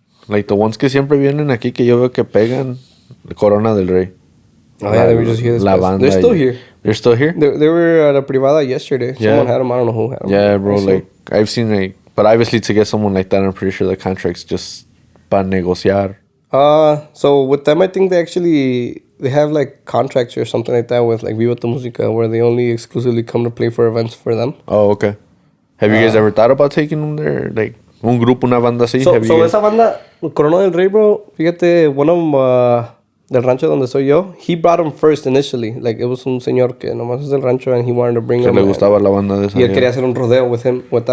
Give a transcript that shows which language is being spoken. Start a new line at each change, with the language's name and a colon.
English: Like the ones
Spanish: que siempre vienen aquí que yo veo que pegan, Corona del Rey.
English: oh, yeah, they were just here this
Spanish: La
English: past-
Spanish: banda.
English: They're still here. They're still here? They were at a privada yesterday. Yeah. Someone had them. I don't know who had them. Yeah, bro. I saw. Like, I've seen, like, but obviously to get someone like that, I'm pretty sure the contract's just
Spanish: para negociar.
English: So with them, I think they have like contracts or something like that with like Viva tu Música, where they only exclusively come to play for events for them. Oh, okay. Have you guys ever thought about taking them there?
Spanish: Like, un grupo, una banda así?
English: So Have you guys-
Spanish: esa banda, Corona del Rey, bro, fíjate,
English: one of them,
Spanish: del rancho donde soy yo,
English: he brought them first initially. Like, it was
Spanish: un señor que nomás es del rancho
English: and he wanted to bring
Spanish: que
English: them.
Spanish: le gustaba la banda de esa. Y él quería hacer un rodeo
English: with them.